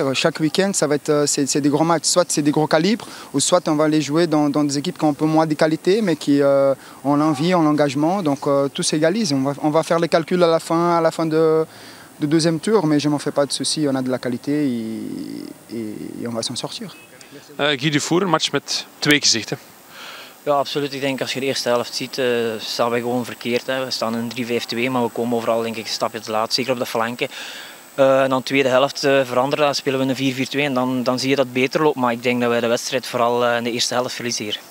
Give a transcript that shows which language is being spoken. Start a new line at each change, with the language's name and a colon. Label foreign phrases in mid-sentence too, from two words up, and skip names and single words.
French: Chaque week-end, c'est des gros matchs. Soit c'est des gros calibres, ou soit on va les jouer dans des équipes qui ont un peu moins de qualité, mais qui ont l'envie, ont l'engagement. Donc tout s'égalise. On va faire les calculs à la fin de deuxième tour, mais je ne m'en fais pas de soucis. On a de la qualité et on va s'en sortir. Guy Dufour,
Dutch: een match met 2 gezichten. Ja, absoluut. Ik denk als je de eerste helft ziet, staan wij gewoon verkeerd. Hè. We staan in 3-5-2, maar we komen overal denk ik een stapje te laat, zeker op de flanken. En dan de tweede helft veranderen, dan spelen we een 4-4-2 en dan zie je dat het beter loopt. Maar ik denk dat wij de wedstrijd vooral in de eerste helft verliezen hier.